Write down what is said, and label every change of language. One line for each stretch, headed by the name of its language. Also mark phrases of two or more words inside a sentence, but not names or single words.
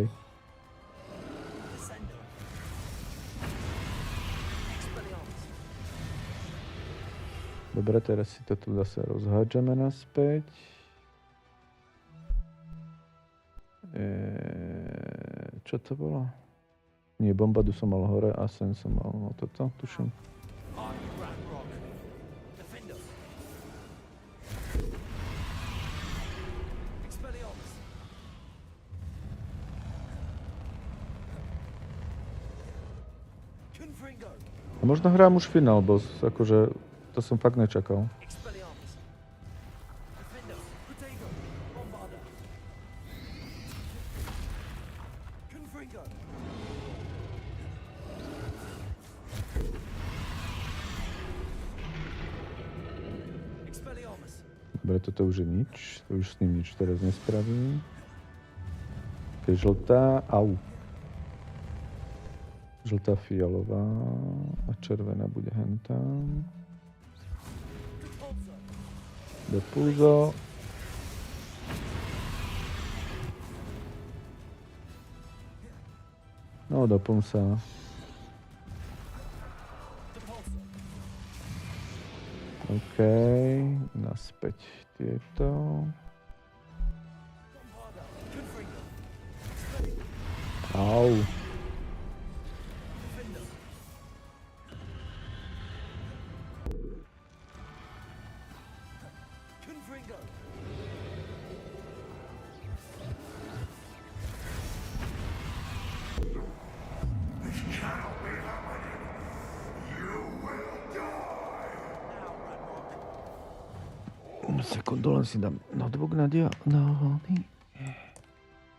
Slovak: Descendo. Expelliarmus. Dobre, teraz si to tu zase rozhádžeme naspäť. Čo to bolo? Nie, bombadu som mal hore a sem som mal toto, tuším.
English: Are you Ranrock?
Slovak: Defendo. Expelliarmus. Confringo. A možno hrám už finál, boss, akože to som fakt nečakal. Expelliarmus. Defendo. Protego. Bombarda. Confringo. Expelliarmus. Dobre, toto už je nič. To už s ním nič teraz nespravím. To je žltá. Au. Žltá, fialová a červená bude hentam. Repulsor. Depulzo. No, dopom sa. Repulsor. OK, naspäť tieto. Bombarda. Confringo. Au. Defendo. Confringo.
English: This cannot be happening. You will die. Now, Ranrock.
Slovak: Sekundu, len si dám notebook na diálny.